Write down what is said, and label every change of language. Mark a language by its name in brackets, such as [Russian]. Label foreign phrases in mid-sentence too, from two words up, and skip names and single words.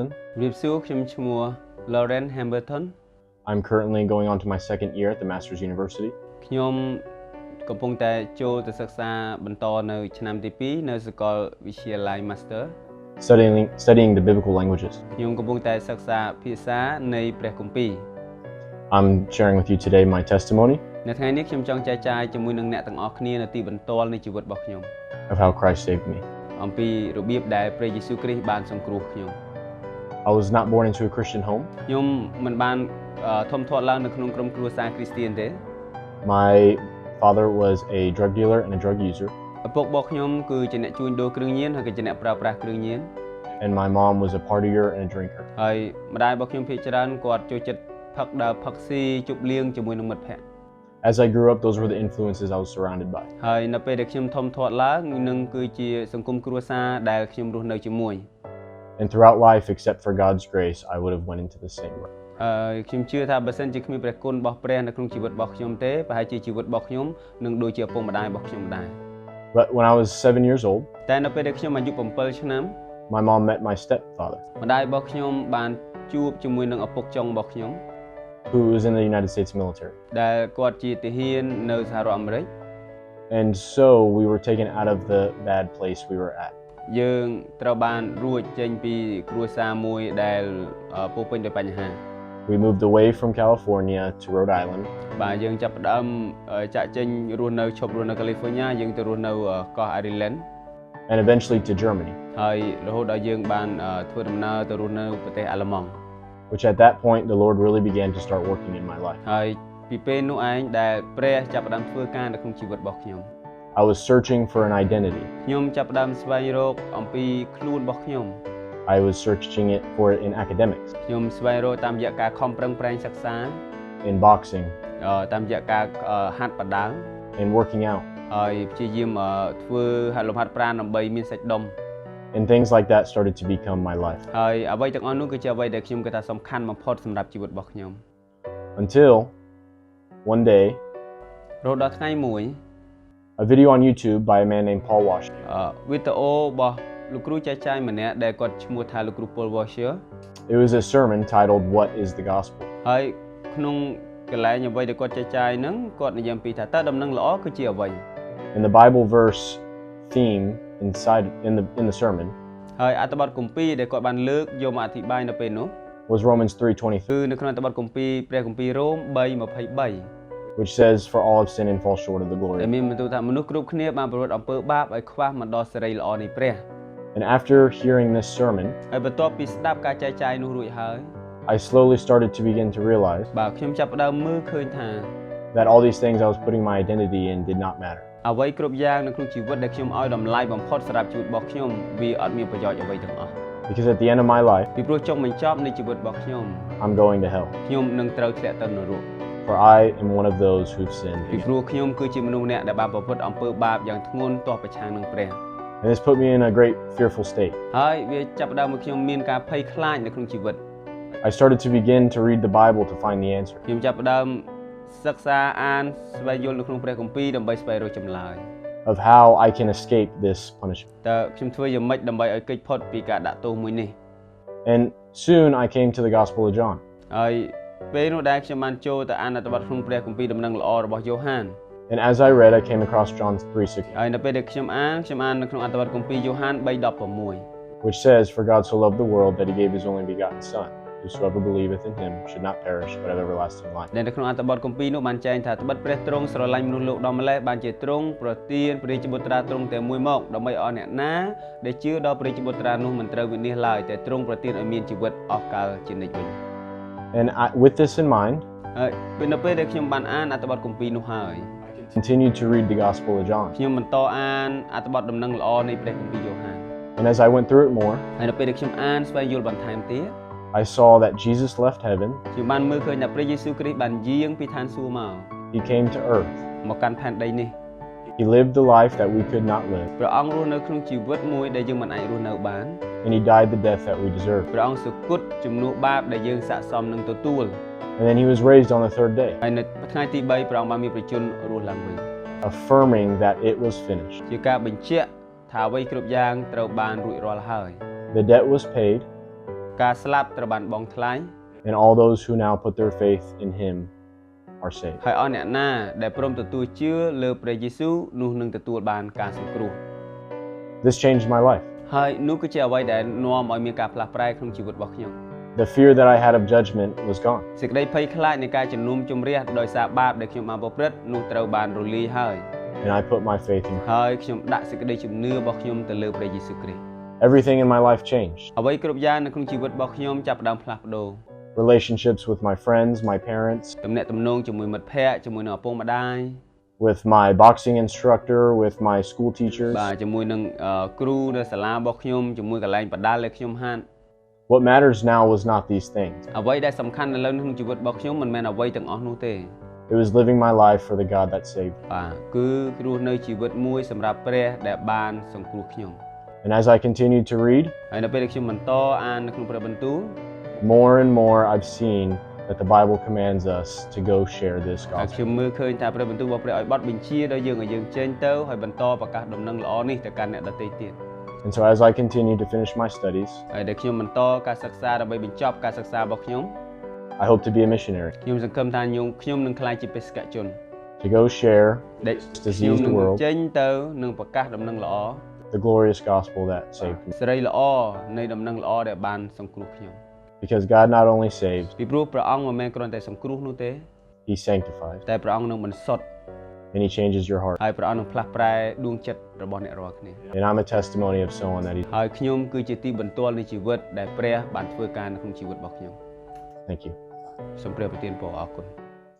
[Khmer] ជំរាបសួរខ្ញុំឈ្មោះ Lawrence Hamilton [English] I'm currently going on to my second year at the Masters University. [Khmer] ខ្ញុំកំពុងតែចូលទៅសិក្សាបន្តនៅឆ្នាំទី 2 នៅសាកលវិទ្យាល័យ Master [English] Studying the biblical languages. [Khmer] ខ្ញុំកំពុងតែសិក្សាភាសានៃព្រះគម្ពីរ [English] I'm sharing with you today my testimony [Khmer] នៅថ្ងៃនេះខ្ញុំចង់ចែកចាយជាមួយនឹងអ្នកទាំងអស់គ្នានៅទីបន្ទាល់នៃជីវិតរបស់ខ្ញុំ [English] of how Christ saved me. [Khmer] អំពីរបៀបដែលព្រះយេស៊ូវគ្រីស្ទបានសង្គ្រោះខ្ញុំ [English] I was not born into a Christian home. [Khmer] ខ្ញុំមិនបានធំធាត់ឡើងនៅក្នុងក្រុមគ្រួសារគ្រីស្ទានទេ [English] My father was a drug dealer and a drug user, [Khmer] ឪពុករបស់ខ្ញុំគឺជាអ្នកជួញដូរគ្រឿងញៀនហើយក៏ជាអ្នកប្រើប្រាស់គ្រឿងញៀន [English] and my mom was a partier and a drinker. [Khmer] ហើយម្ដាយរបស់ខ្ញុំភាគច្រើនគាត់ចូលចិត្តផឹកដើរផឹកស៊ីជប់លៀងជាមួយនឹងមិត្តភ័ក្តិ [English] As I grew up, those were the influences I was surrounded by. [Khmer] ហើយនៅពេលដែលខ្ញុំធំធាត់ឡើងនឹងគឺជាសង្គមគ្រួសារដែលខ្ញុំរស់នៅជាមួយ [English] And throughout life, except for God's grace, I would have went into the same way. [Khmer] ខ្ញុំជឿថាបើសិនជាគ្មានព្រះគុណរបស់ព្រះនៅក្នុងជីវិតរបស់ខ្ញុំទេប្រហែលជាជីវិតរបស់ខ្ញុំនឹងដូចជាឪពុកម្ដាយរបស់ខ្ញុំដែរ [English] But when I was 7 years old, [Khmer] តែនៅពេលដែលខ្ញុំអាយុ7ឆ្នាំ [English] my mom met my stepfather, [Khmer] ម្ដាយរបស់ខ្ញុំបានជួបជាមួយនឹងឪពុកចុងរបស់ខ្ញុំ [English] who was in the United States military. [Khmer] ដែលគាត់ជាទាហាននៅសហរដ្ឋអាមេរិក [English] And so we were taken out of the bad place we were at. [Khmer] យើងត្រូវបានរួចចេញពីគ្រួសារមួយដែលពោរពេញដោយបញ្ហា [English] We moved away from California to Rhode Island, [Khmer] បាទយើងចាប់ផ្ដើមចាក់ចេញរស់នៅឈប់រស់នៅ California យើងទៅរស់នៅកោះ Ireland [English] and eventually to Germany, [Khmer] ហើយរហូតដល់យើងបានធ្វើដំណើរទៅរស់នៅប្រទេសអាល្លឺម៉ង់ [English] which at that point the Lord really began to start working in my life. [Khmer] ហើយពីពេលនោះឯងដែលព្រះចាប់ផ្ដើមធ្វើការនៅក្នុងជីវិតរបស់ខ្ញុំ [English] I was searching for an identity. [Khmer] ខ្ញុំចាប់ផ្ដើមស្វែងរកអំពីខ្លួនរបស់ខ្ញុំ [English] I was searching for it in academics, [Khmer] ខ្ញុំស្វែងរកតាមរយៈការខំប្រឹងប្រែងសិក្សា [English] in boxing, [Khmer] តាមរយៈការហាត់បណ្ដាល [English] in working out, [Khmer] ហើយព្យាយាមធ្វើហាត់លំហាត់ប្រាណដើម្បីមានសាច់ដុំ [English] and things like that started to become my life. [Khmer] ហើយអ្វីទាំងអស់នោះគឺជាអ្វីដែលខ្ញុំគិតថាសំខាន់បំផុតសម្រាប់ជីវិតរបស់ខ្ញុំ [English] Until one day, [Khmer] រហូតដល់ថ្ងៃមួយ [English] a video on YouTube by a man named Paul Washer [Khmer] វីដេអូរបស់លោកគ្រូចែកចាយម្នាក់ដែលគាត់ឈ្មោះថាលោកគ្រូ Paul Washer. [English] It was a sermon titled What is the Gospel? [Khmer] ហើយក្នុងកន្លែងអ្វីដែលគាត់ចែកចាយហ្នឹងគាត់និយាយពីថាតើដំណឹងល្អគឺជាអ្វី [English] And the Bible verse theme inside in the sermon [Khmer] ហើយអត្ថបទគម្ពីរដែលគាត់បានលើកយកមកអធិប្បាយនៅពេលនោះ [English] was Romans 3:23, [Khmer] គឺនៅក្នុងអត្ថបទគម្ពីរព្រះគម្ពីររ៉ូម 3:23 [English] which says, "For all have sinned and fall short of the glory." [Khmer] ដែលមានបន្ទូលថាមនុស្សគ្រប់គ្នាបានប្រព្រឹត្តអំពើបាបឲ្យខ្វះមិនដល់សេរីល្អនៃព្រះ [English] And after hearing this sermon, [Khmer] ហើយបន្ទាប់ពីស្ដាប់ការចែកចាយនោះរួចហើយ [English] I slowly started to begin to realize [Khmer] បាទខ្ញុំចាប់ផ្ដើមមើលឃើញថា [English] that all these things I was putting my identity in did not matter. [Khmer] អ្វីគ្រប់យ៉ាងនៅក្នុងជីវិតដែលខ្ញុំឲ្យតម្លៃបំផុតសម្រាប់ជីវិតរបស់ខ្ញុំវាអត់មានប្រយោជន៍អ្វីទាំងអស់ [English] Because at the end of my life, [Khmer] ពីព្រោះចុងបញ្ចប់នៃជីវិតរបស់ខ្ញុំ [English] I'm going to hell. [Khmer] ខ្ញុំនឹងត្រូវធ្លាក់ទៅនរក [English] For I am one of those who've sinned [Khmer] ពី [English] against. [Khmer] ព្រោះខ្ញុំគឺជាមនុស្សម្នាក់ដែលបានប្រព្រឹត្តអំពើបាបយ៉ាងធ្ងន់ទាស់ប្រឆាំងនឹងព្រះ [English] And this put me in a great fearful state. [Khmer] ហើយវាចាប់ផ្ដើមឲ្យខ្ញុំមានការភ័យខ្លាចនៅក្នុងជីវិត [English] I started to begin to read the Bible to find the answer. [Khmer] ខ្ញុំចាប់ផ្ដើមសិក្សាអានស្វែងយល់នៅក្នុងព្រះគម្ពីរដើម្បីស្វែងរកចម្លើយ [English] of how I can escape this punishment. [Khmer] តើខ្ញុំធ្វើយ៉ាងម៉េចដើម្បីឲ្យគេចផុតពីការដាក់ទោសមួយនេះ [English] And soon I came to the Gospel of John. [Khmer] ហើយពេលនោះដែរខ្ញុំបានចូលទៅអានអត្ថបទក្នុងព្រះគម្ពីរដំណឹងល្អរបស់យ៉ូហាន [English] And as I read, I came across John 3:16, [Khmer] ហើយនៅពេលដែលខ្ញុំអាននៅក្នុងអត្ថបទគម្ពីរយ៉ូហាន 3:16 [English] which says, "For God so loved the world that he gave his only begotten Son, whosoever believeth in him should not perish but have everlasting life." [Khmer] ដែលនៅក្នុងអត្ថបទគម្ពីរនោះបានចែងថាត្បិតព្រះទ្រង់ស្រឡាញ់មនុស្សលោកដល់ម្ល៉េះបានជាទ្រង់ប្រទានព្រះរាជបុត្រាទ្រង់តែមួយមកដើម្បីឲ្យអ្នកណាដែលជឿដល់ព្រះរាជបុត្រានោះមិនត្រូវវិនាសឡើយតែទ្រង់ប្រទានឲ្យមានជីវិតអស់កលជានិច្ចវិញ [English] And with this in mind, [Khmer] ហើយពេលនៅពេលដែលខ្ញុំបានអានអត្ថបទគម្ពីរនោះហើយ [English] I continued to read the Gospel of John. [Khmer] ខ្ញុំបន្តអានអត្ថបទដំណឹងល្អនៃព្រះគម្ពីរយ៉ូហាន [English] And as I went through it more, [Khmer] ហើយនៅពេលដែលខ្ញុំអានស្វែងយល់បន្ថែមទៀត [English] I saw that Jesus left heaven. [Khmer] ខ្ញុំបានមើលឃើញថាព្រះយេស៊ូវគ្រីស្ទបានយាងពីឋានសួគ៌មក [English] He came to earth. [Khmer] មកកាន់ផែនដីនេះ [English] He lived the life that we could not live. [Khmer] ព្រះអង្គរស់នៅក្នុងជីវិតមួយដែលយើងមិនអាចរស់នៅបាន [English] And he died the death that we deserved. [Khmer] ព្រះអង្គសុគតជំនួសបាបដែលយើងស័ក្តិសមនឹងទទួល [English] And then he was raised on the third day, [Khmer] ហើយនៅថ្ងៃទី3ព្រះអង្គបានមានប្រជញ្ញរស់ឡើងវិញ [English] affirming that it was finished. [Khmer] ជាការបញ្ជាក់ថាអ្វីគ្រប់យ៉ាងត្រូវបានរួចរាល់ហើយ [English] The debt was paid, [Khmer] ការស្លាប់ត្រូវបានបង់ថ្លៃ [English] and all those who now put their faith in him are saved. [Khmer] ហើយអស់អ្នកណាដែលព្រមទទួលជឿលើព្រះយេស៊ូវនោះនឹងទទួលបានការសង្គ្រោះ [English] This changed my life. [Khmer] ហើយនោះគឺជាអ្វីដែលនាំឲ្យមានការផ្លាស់ប្រែក្នុងជីវិតរបស់ខ្ញុំ [English] The fear that I had of judgment was gone. [Khmer] សេចក្តីភ័យខ្លាចនៃការជំនុំជម្រះដោយសារបាបដែលខ្ញុំបានប្រព្រឹត្តនោះត្រូវបានរលាយហើយ [English] And I put my faith in him. [Khmer] ហើយខ្ញុំដាក់សេចក្តីជំនឿរបស់ខ្ញុំទៅលើព្រះយេស៊ូវគ្រីស្ទ [English] Everything in my life changed. [Khmer] អ្វីគ្រប់យ៉ាងនៅក្នុងជីវិតរបស់ខ្ញុំចាប់ផ្ដើមផ្លាស់ប្ដូរ [English] Relationships with my friends, my parents, [Khmer] ទំនាក់ទំនងជាមួយមិត្តភ័ក្តិជាមួយនឹងឪពុកម្ដាយ [English] with my boxing instructor, with my school teachers. [Khmer] បាទជាមួយនឹងគ្រូនៅសាលារបស់ខ្ញុំជាមួយកន្លែងបណ្ដាលដែលខ្ញុំហាត់ [English] What matters now was not these things. [Khmer] អ្វីដែលសំខាន់នៅលើក្នុងជីវិតរបស់ខ្ញុំមិនមែនអ្វីទាំងអស់នោះទេ [English] It was living my life for the God that saved me. [Khmer] បាទគឺរស់នៅជីវិតមួយសម្រាប់ព្រះដែលបានសង្គ្រោះខ្ញុំ [English] And as I continued to read, [Khmer] ហើយនៅពេលដែលខ្ញុំបន្តអាននៅក្នុងព្រះបន្ទូល [English] more and more I've seen that the Bible commands us to go share this [Khmer] ហើយ [English] gospel. [Khmer] ខ្ញុំមើលឃើញថាព្រះបន្ទូលរបស់ព្រះឲ្យបត់បញ្ជាដល់យើងឲ្យយើងចេញទៅហើយបន្តប្រកាសដំណឹងល្អនេះទៅកាន់អ្នកដទៃទៀត [English] And so as I continue to finish my studies, [Khmer] ហើយដែលខ្ញុំបន្តការសិក្សាដើម្បីបញ្ចប់ការសិក្សារបស់ខ្ញុំ [English] I hope to be a missionary, [Khmer] ខ្ញុំសង្ឃឹមថាខ្ញុំនឹងក្លាយជាបេសកជន [English] to go share [Khmer] ដែល [English] to [Khmer] ខ្ញុំ [English] seize [Khmer] នឹង [English] the world, [Khmer] ចេញទៅនឹងប្រកាសដំណឹងល្អ [English] the glorious gospel that saved me. [Khmer] សេរីល្អនៃដំណឹងល្អដែលបានសង្គ្រោះខ្ញុំ [English] Because God not only saves, [Khmer] ពីព្រោះព្រះអង្គមិនមែនគ្រាន់តែសង្គ្រោះនោះទេ [English] he sanctifies, [Khmer] តែព្រះអង្គនឹងបន្សុទ្ធ [English] and he changes your heart. [Khmer] ហើយព្រះអង្គនឹងផ្លាស់ប្រែដួងចិត្តរបស់អ្នករាល់គ្នា [English] And I'm a testimony of someone that he. [Khmer] ហើយខ្ញុំគឺជាទីបន្ទាល់នៃជីវិតដែលព្រះបានធ្វើការនៅក្នុងជីវិតរបស់ខ្ញុំ [English] Thank you. [Khmer] សូមព្រះប្រទានពរអរគុណ